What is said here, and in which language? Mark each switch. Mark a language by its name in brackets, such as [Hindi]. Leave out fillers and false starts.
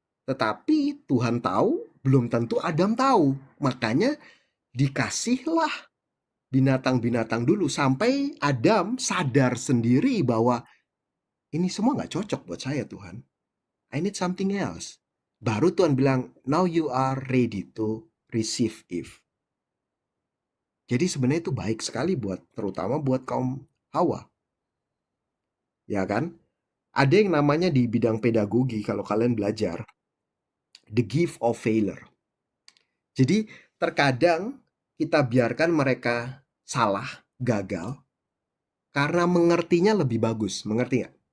[Indonesian] Tetapi Tuhan tahu, belum tentu Adam tahu. Makanya dikasihlah binatang-binatang dulu sampai Adam sadar sendiri bahwa ini semua nggak cocok buat saya Tuhan. [English] I need something else. [Indonesian] Baru Tuhan bilang, [English] now you are ready to receive Eve. [Indonesian] Jadi sebenarnya itu baik sekali buat, terutama buat kaum Hawa. Ya kan? Ada yang namanya di bidang pedagogi kalau kalian belajar, [English] the gift of failure. [Indonesian] Jadi terkadang kita biarkan mereka salah, gagal, karena mengertinya lebih bagus. Mengerti nggak?